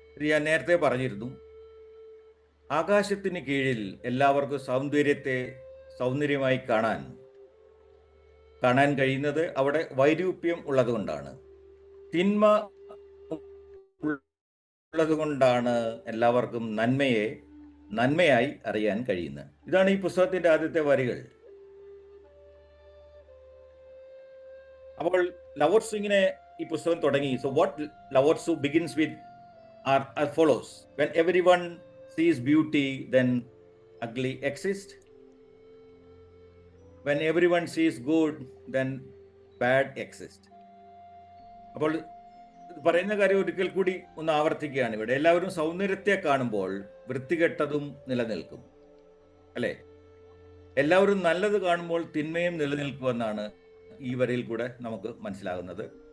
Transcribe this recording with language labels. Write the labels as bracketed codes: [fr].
[ml] ഞാൻ നേരത്തെ പറഞ്ഞിരുന്നു, ആകാശത്തിന് കീഴിൽ എല്ലാവർക്കും സൗന്ദര്യമായി കാണാൻ കഴിയുന്നത് അവിടെ വൈരൂപ്യം ഉള്ളതുകൊണ്ടാണ്, തിന്മ ഉള്ളതുകൊണ്ടാണ് എല്ലാവർക്കും നന്മയായി അറിയാൻ കഴിയുന്നത്. ഇതാണ് ഈ പുസ്തകത്തിന്റെ ആദ്യത്തെ വരികൾ. അപ്പോൾ ലവോത്സു ഇങ്ങനെ ഈ പുസ്തകം തുടങ്ങി. [en] So what Lao Tzu begins with are as follows: when everyone sees beauty, then ugly exists. When everyone sees good, then bad exists. [ml] അപ്പോൾ പറയുന്ന കാര്യം ഒരിക്കൽ കൂടി ഒന്ന് ആവർത്തിക്കുകയാണ്. ഇവിടെ എല്ലാവരും സൗന്ദര്യത്തെ കാണുമ്പോൾ വൃത്തികെട്ടതും നിലനിൽക്കും, അല്ലേ? എല്ലാവരും നല്ലത് കാണുമ്പോൾ തിന്മയും നിലനിൽക്കുമെന്നാണ് ഈ വരിയിൽ കൂടെ നമുക്ക് മനസ്സിലാകുന്നത്.